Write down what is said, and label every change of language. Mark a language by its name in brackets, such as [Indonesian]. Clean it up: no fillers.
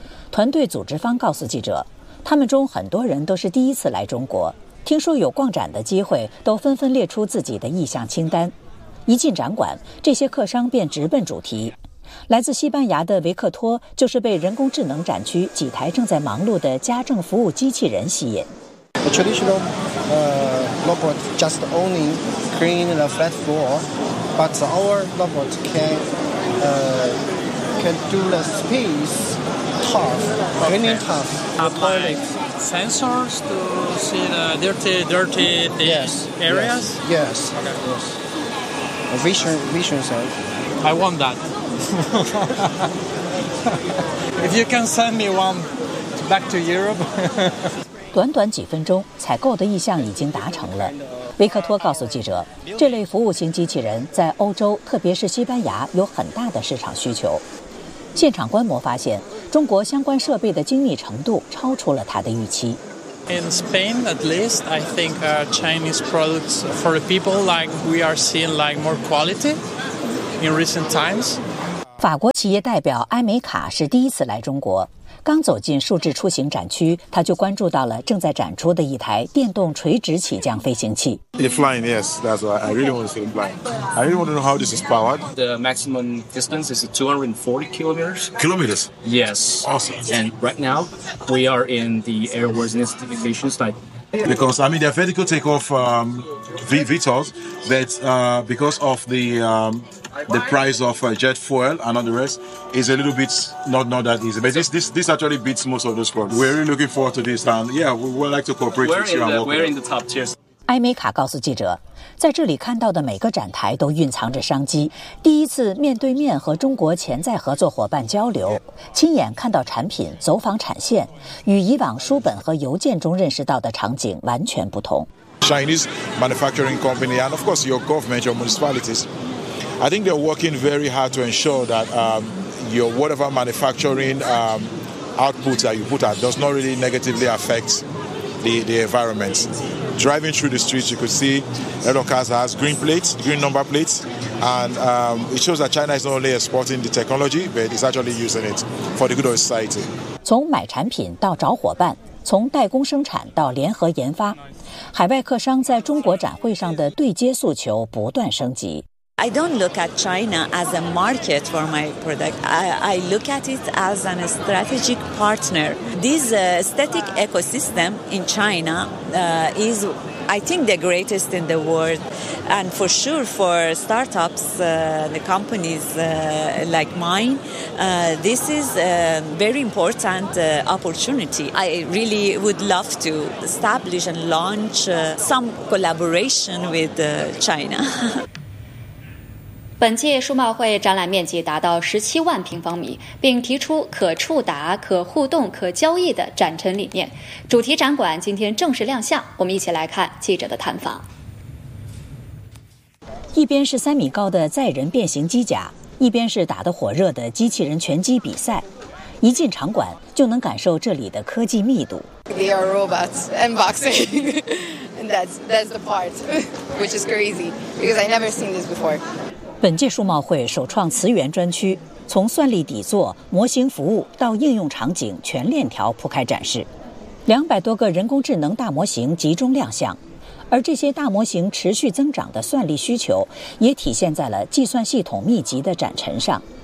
[Chinese] 团队组织方告诉记者，他们中很多人都是第一次来中国，听说有逛展的机会，都纷纷列出自己的意向清单。一进展馆，这些客商便直奔主题。来自西班牙的维克托就是被人工智能展区几台正在忙碌的家政服务机器人吸引。 [English] A traditional robot just only cleaning the flat floor, but our robot can do the space task, cleaning task. Apply sensors to see the dirty yes, areas. Yes. Yes. Okay. Yes. Vision sensor. I want that. If you can send me one back to Europe. [Chinese] 短短几分钟，采购的意向已经达成了。维克托告诉记者，这类服务型机器人在欧洲，特别是西班牙，有很大的市场需求。现场观摩发现，中国相关设备的精密程度超出了他的预期。 [English] In Spain, at least, I think Chinese products for people like we are seeing like more quality in recent times. [Chinese] 法国企业代表埃梅卡是第一次来中国。刚走进数智出行展区，他就关注到了正在展出的一台电动垂直起降飞行器。 [English] The flying, yes, that's why I really want to see it flying. I really want to know how this is powered. The maximum distance is 240 kilometers. Kilometers? Yes. Awesome. And right now, we are in the airworthiness certification site. Because, I mean, they're vertical takeoff VTOLs, that because of the price of jet fuel and all the rest is a little bit not that easy, but this actually beats most of the sports. We're really looking forward to this, and yeah, we would like to cooperate with you. We're in the top tiers. [Chinese] 埃梅卡告诉记者，在这里看到的每个展台都蕴藏着商机。第一次面对面和中国潜在合作伙伴交流，亲眼看到产品，走访产线，与以往书本和邮件中认识到的场景完全不同。 [English] Chinese manufacturing company and of course your government, your municipalities. I think they're working very hard to ensure that your whatever manufacturing output that you put out does not really negatively affect the environment. Driving through the streets, you could see a lot of cars has green plates, green number plates, and it shows that China is not only exporting the technology, but it's actually using it for the good of society. [Chinese] 从买产品到找伙伴，从代工生产到联合研发，海外客商在中国展会上的对接诉求不断升级。 [English] I don't look at China as a market for my product. I look at it as a strategic partner. This aesthetic ecosystem in China is, I think, the greatest in the world. And for sure, for startups, the companies like mine, this is a very important opportunity. I really would love to establish and launch some collaboration with China. [Chinese] 本届数贸会展览面积达到17万平方米，并提出可触达、可互动、可交易的展陈理念。主题展馆今天正式亮相，我们一起来看记者的探访。一边是3米高的载人变形机甲，一边是打得火热的机器人拳击比赛。一进场馆就能感受这里的科技密度。 [English] They are robots and boxing, and that's the part which is crazy because I never seen this before. [Chinese] 本届数贸会首创词源专区，从算力底座、模型服务到应用场景全链条铺开展示，200多个人工智能大模型集中亮相，而这些大模型持续增长的算力需求，也体现在了计算系统密集的展陈上。